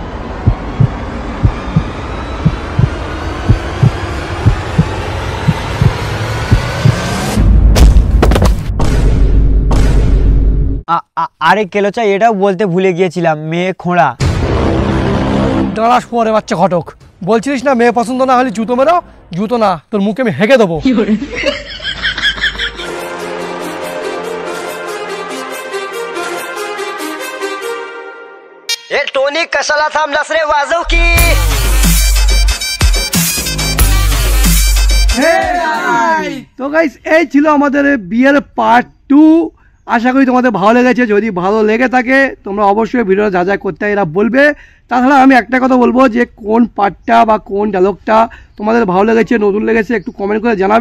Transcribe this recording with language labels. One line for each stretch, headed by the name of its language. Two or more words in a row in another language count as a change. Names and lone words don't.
Bangla: আরে কেলোচা, এটাও বলতে ভুলে গিয়েছিলাম, মেয়ে খোঁড়া। দাঁড়াস পরে বাচ্চা ঘটক, বলছিলিস না মেয়ে পছন্দ না হলে জুতো মেরো। জুতো না, তোর মুখে আমি হেঁকে দেবো।
Marathi: टोनी कशाला थांबलास रे, वाजव की।
Bangla: তো গাইস, এই ছিল আমাদের বিয়ের পার্ট 2। আশা করি তোমাদের ভালো লেগেছে। যদি ভালো লেগে থাকে তোমরা অবশ্যই ভিডিও যা যা করতে হয় এরা বলবে। তাছাড়া আমি একটা কথা বলবো, যে কোন পার্টটা বা কোন ডায়লগটা তোমাদের ভালো লেগেছে, নতুন লেগেছে, একটু কমেন্ট করে জানাবে।